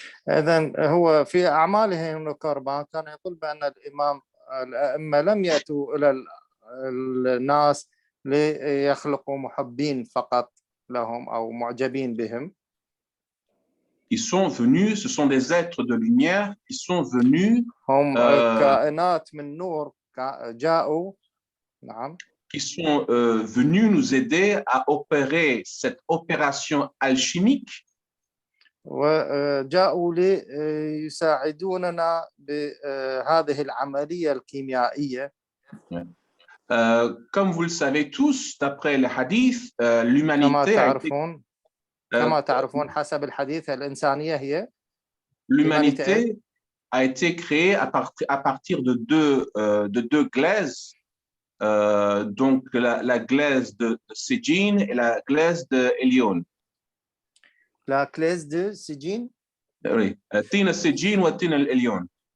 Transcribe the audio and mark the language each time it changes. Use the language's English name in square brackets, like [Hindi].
[Arabic] إذن هو في أعماله هنري كوربان كان يقول بأن الأئمة لم يأتوا إلى الناس ليخلقوا محبين فقط لهم أو معجبين بهم. [French] Ils sont venus, ce sont des êtres de lumière qui sont venus. [Arabic] هم كائنات من نور جاءوا. نعم. [French] Qui sont venus nous aider à opérer cette opération alchimique. [Arabic] وجاءوا ليساعدوننا بهذه العملية الكيميائية. [French] Comme vous le savez tous, d'après les hadiths, l'humanité [Arabic] كما تعرفون حسب الحديث الإنسانية هي [French] l'humanité a été créée à partir de deux glaises, donc la glaise de Sijin et la glaise de Elion. La glaise de Sijin. [Arabic] Oui, تين السجين وتين الإليون.